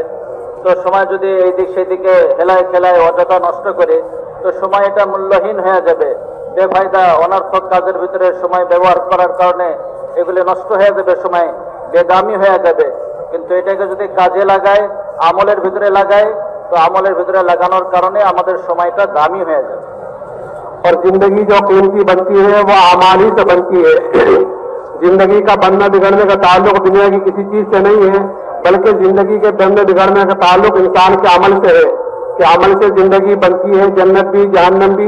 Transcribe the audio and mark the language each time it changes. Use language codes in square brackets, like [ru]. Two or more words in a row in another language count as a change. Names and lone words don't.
[bn] তো সময় যদি এই দিক সেদিকে হেলায় খেলায় অযথা নষ্ট করে তো সময় এটা মূল্যহীন হয়ে যাবে. বেফায়দা অনর্থক কাজের ভিতরে সময় ব্যবহার করার কারণে এগুলি নষ্ট হয়ে যাবে, সময় বেদামি হয়ে যাবে. কিন্তু এটাকে যদি কাজে লাগায়, আমলের ভিতরে লাগায়, তো আমলের ভিতরে লাগানোর কারণে আমাদের সময়টা দামি হয়ে যাবে. [ur] اور زندگی جو قیمتی بنتی ہے وہ اعمال ہی سے بنتی ہے. زندگی کا بننا بگڑنے کا تعلق دنیا کی کسی چیز سے نہیں ہے, بلکہ زندگی کے بننے بگڑنے کا تعلق انسان کے عمل سے ہے. کہ عمل سے زندگی بنتی ہے, جنت بھی جہنم بھی.